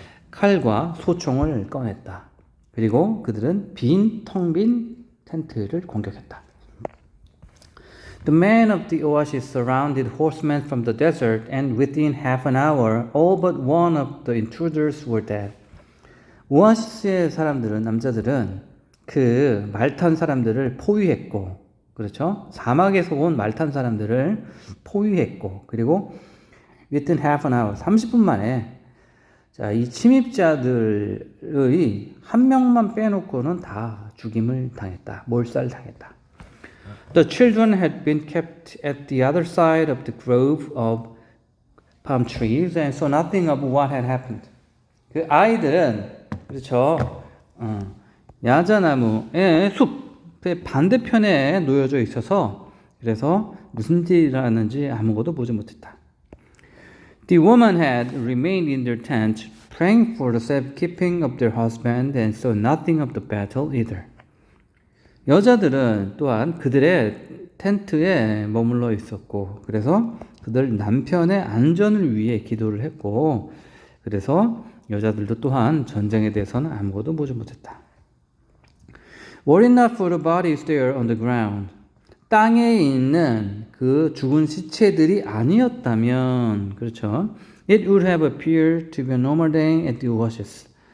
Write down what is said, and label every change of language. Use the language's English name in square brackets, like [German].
[Korean] 칼과 소총을 꺼냈다. 그리고 그들은 텅 빈 텐트를 공격했다. [English] The men of the oasis surrounded horsemen from the desert, and within half an hour, all but one of the intruders were dead. [Korean] 오아시스의 사람들은, 남자들은 그 말탄 사람들을 포위했고, 그렇죠? 사막에서 온 말탄 사람들을 포위했고, 그리고 [English] within half an hour, [Korean] 30분 만에 자, 이 침입자들의 한 명만 빼놓고는 다 죽임을 당했다. 몰살당했다. [English] The children had been kept at the other side of the grove of palm trees and saw nothing of what had happened. [Korean] 그 아이들은 그렇죠. 야자나무의 숲의 반대편에 놓여져 있어서 그래서 무슨 일이 일어났는지 아무것도 보지 못했다. [English] The woman had remained in their tent, praying for the safekeeping of their husband, and saw nothing of the battle either. [Korean] 여자들은 또한 그들의 텐트에 머물러 있었고, 그래서 그들 남편의 안전을 위해 기도를 했고, 그래서 여자들도 또한 전쟁에 대해서는 아무것도 보지 못했다. [English] Were it not for the bodies there on the ground, [Korean] 땅에 있는 그 죽은 시체들이 아니었다면, 그렇죠? [English] It would have appeared to be a normal day at the oasis.